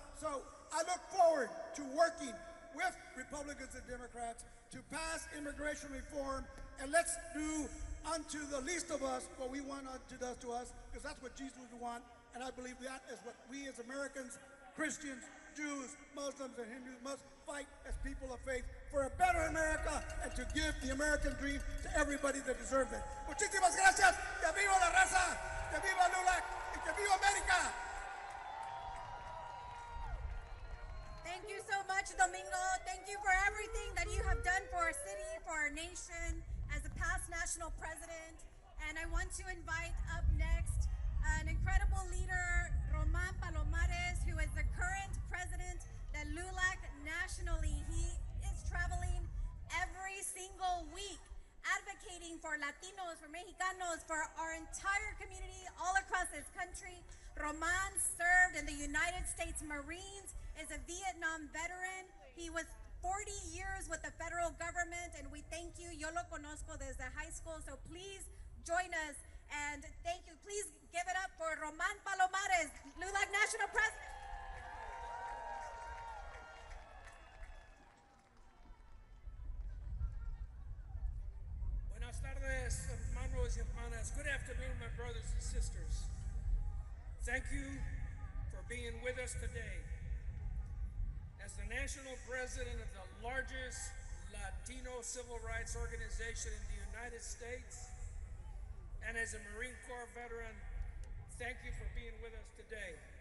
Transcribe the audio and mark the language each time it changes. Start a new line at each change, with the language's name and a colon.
English: So I look forward to working with Republicans and Democrats to pass immigration reform, and let's do unto the least of us what we want unto us to us, because that's what Jesus would want, and I believe that is what we as Americans, Christians, Jews, Muslims, and Hindus must fight as people of faith for a better America and to give the American dream to everybody that deserves it.
Spanish: Muchísimas gracias, que viva la raza, que viva Lula, y que viva América.
English: Thank you so much, Domingo. Thank you for everything that you have done for our city, for our nation, as a past national president. And I want to invite up next an incredible leader, Roman Palomares, who is the current president of LULAC nationally. He is traveling every single week, advocating for Latinos, for Mexicanos, for our entire community all across this country. Roman served in the United States Marines, is a Vietnam veteran. He was 40 years with the federal government, and we thank you.
Spanish: Yo lo conozco desde
English: high school, so please join us, and thank you. Please give it up for Roman Palomares, LULAC National President.
Spanish: Buenas tardes, hermanos y hermanas.
English: Good afternoon, my brothers and sisters. Thank you for being with us today. As the national president of the largest Latino civil rights organization in the United States, and as a Marine Corps veteran, thank you for being with us today.